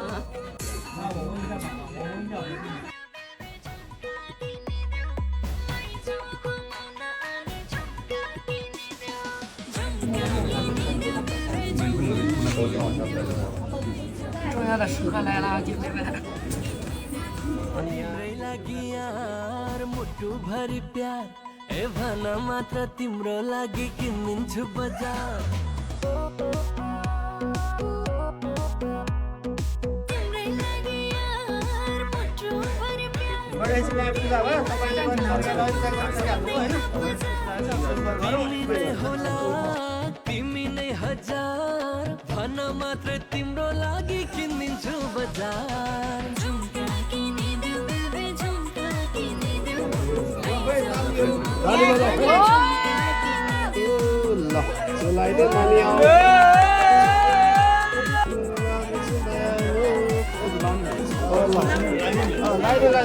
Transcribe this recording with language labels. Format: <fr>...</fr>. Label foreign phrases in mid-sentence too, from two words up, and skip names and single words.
<zh>那我问一下吧，我问一下。重要的时刻来了，姐妹们！</zh> <ne>मात्र तिम्रो लागि किनिन्छु बजार तिमी नै हजार भन मात्र तिम्रो लागि किनिन्छु बजार</ne> <zh>来的妈喵！来的。</zh>